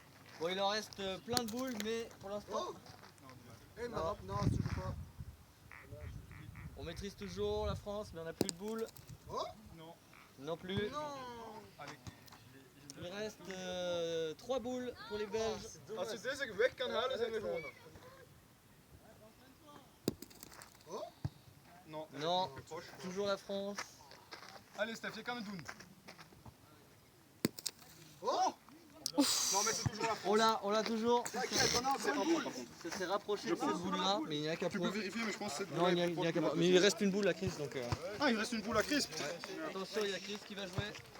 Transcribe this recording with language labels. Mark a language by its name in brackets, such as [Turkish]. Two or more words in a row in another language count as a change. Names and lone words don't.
[French] Bon il en reste plein de boules mais pour l'instant Oh! Eh, Non. non, c'est toujours pas. on maîtrise toujours la France mais on n'a plus de boules. Oh! Non. Non plus. Non! Il reste 3 boules pour les Belges. [Dutch] Als je deze weg kan halen, zijn we gewonnen. [French] Oh? Non. Non, Plus proche. toujours la France. Allez, Steph, [Dutch] je kan het doen. [French] Oh! Non, mais c'est toujours la France. On l'a toujours. T'inquiète, on a un C'est point un de point, boule. par contre. Ça s'est rapproché de cette boule-là, mais il n'y a qu'à Tu point. peux vérifier, mais je pense que cette Non, il n'y a, boule est qu'à plus point. Mais il reste une boule à Chris donc. Ah, il reste une boule à crisp. Attention, il y a Chris qui va jouer.